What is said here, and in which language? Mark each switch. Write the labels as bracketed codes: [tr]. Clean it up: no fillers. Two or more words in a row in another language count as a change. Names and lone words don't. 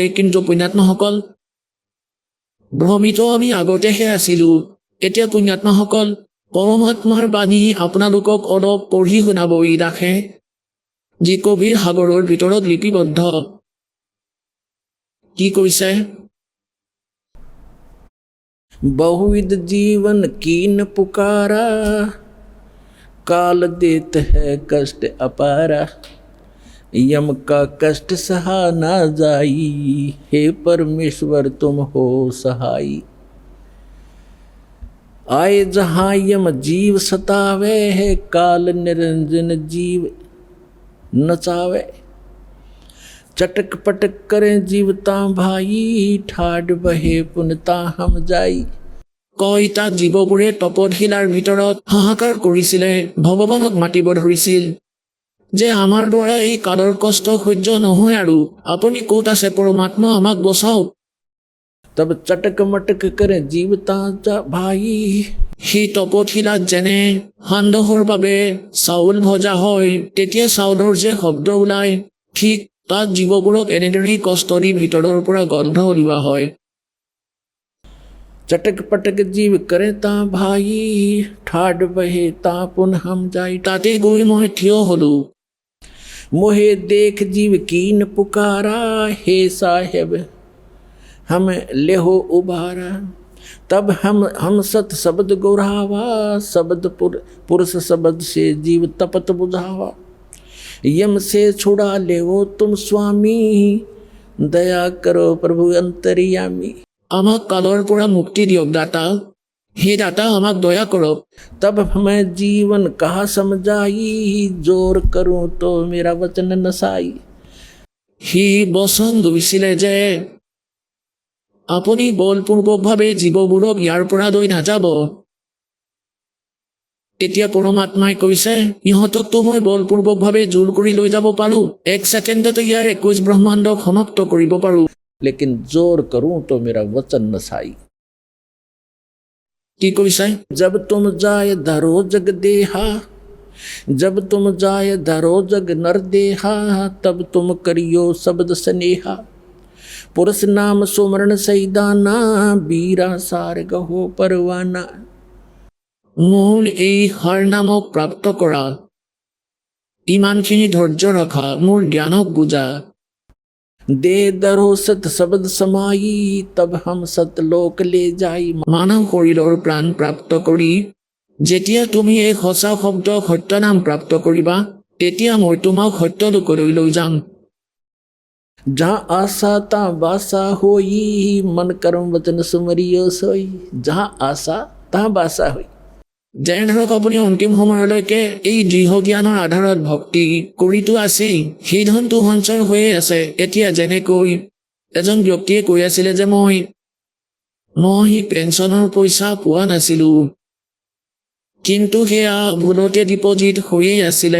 [as] কিন্তু পুণ্যাত্মাসকল, ভ্ৰমিত আমি আগতেহে আছিলো। এতিয়া পুণ্যাত্মাসকল, পৰমাত্মাৰ বাণী আপোনালোকক অলপ পঢ়ি শুনাব এই দাসে, যি কবিৰ সাগৰৰ ভিতৰত লিপিবদ্ধ। কি কৈছে? [hi] बहुविध जीवन कीन पुकारा, काल देत है कष्ट अपारा, यम का कष्ट सहा ना जाई, हे परमेश्वर तुम हो सहाई। आए जहाँ यम जीव सतावे है, काल निरंजन जीव नचावे। चटक पटक करें जीवता भाई, ठाड बहे पुनता हम जाई। [as] কয় তাত জীৱবোৰে তপশিলাৰ ভিতৰত হাহাকাৰ কৰিছিলে, ভগৱানক মাতিব ধৰিছিল যে আমাৰ দ্বাৰা এই কালৰ কষ্ট সহ্য নহয় আৰু আপুনি ক'ত আছে পৰমাত্মা, আমাক বচাওক। [hi] तब चटक मटक करें जीवता भाई। [as] সেই তপশিলাত যেনে সান্দহৰ বাবে চাউল ভজা হয়, তেতিয়া চাউলৰ যে শব্দ ওলায়, ঠিক তাত জীৱবোৰক এনেদৰেই কষ্ট দি ভিতৰৰ পৰা গন্ধ ওলোৱা হয়। [hi] चटक पटक जीव करे ता भाई, ठाड बहे ता पुन हम जाई। [as] তাতে গৈ মই থিয় হলো। [hi] मोहे देख जीव कीन पुकारा, हे साहेब हम लेहो उबारा। तब हम सत शब्द गौरावा, शब्द पुरुष शब्द से जीव तपत बुझावा। यम से छुड़ा ले वो तुम स्वामी, दया करो प्रभु अंतर्यामी। [as] আমাক কালৰ পৰা মুক্তি দিয়ক দাতা, হে দাতা আমাক দয়া কৰক। [hi] तब मैं जीवन कहा समझाई, जोर करूं तो मेरा वचन नसाई। [as] সি বচন গৈছিলে যে আপুনি বলপূৰ্বকভাৱে জীৱবোৰক ইয়াৰ পৰা লৈ নাযাব। তেতিয়া পৰমাত্মাই কৈছে, ইহঁতকতো মই বলপূৰ্বকভাৱে জোৰ কৰি লৈ যাব পাৰোঁ, 1 ছেকেণ্ডতে ইয়াৰ 21 ব্ৰহ্মাণ্ডক সমাপ্ত কৰিব পাৰোঁ। [hi] लेकिन जोर करूं तो मेरा वचन नसाई। [as] কি কৈছে? [hi] जब तुम जाए धरो जग देहा, जब तुम जाए धरो जग नर देहा, तब तुम करियो शब्द स्नेहा। पुरुष नाम सुमरण सैदाना, बीरा सार गहो परवाना। [as] মূল এই হাৰ নামক প্ৰাপ্ত কৰা, ইমানখিনি ধৈৰ্য ৰখা, মোৰ জ্ঞানক বুজা। [hi] दे दरो सत शब्द समाई, तब हम सतलोक ले जाई। [as] মানৱ শৰীৰৰ প্ৰাণ প্ৰাপ্ত কৰি যেতিয়া তুমি এই সঁচা শব্দ সত্য নাম প্ৰাপ্ত কৰিবা, তেতিয়া মই তোমাক সত্য লোকলৈ লৈ যাম। [hi] जहाँ आशा ता बासा होई, मन कर्म वचन सुमरियो सोई। जहाँ आशा तहाँ बासा होई। [as] যেনে ধৰক আপুনি অন্তিম সময়লৈকে এই দৃঢ় জ্ঞানৰ আধাৰত ভক্তি কৰিতো আছেই, সেই ধনটো সঞ্চয় হৈয়ে আছে। এতিয়া যেনেকৈ এজন ব্যক্তিয়ে কৈ আছিলে যে মই পেঞ্চনৰ পইচা পোৱা নাছিলোঁ, কিন্তু সেয়া ভুলতে ডিপজিট হৈয়ে আছিলে।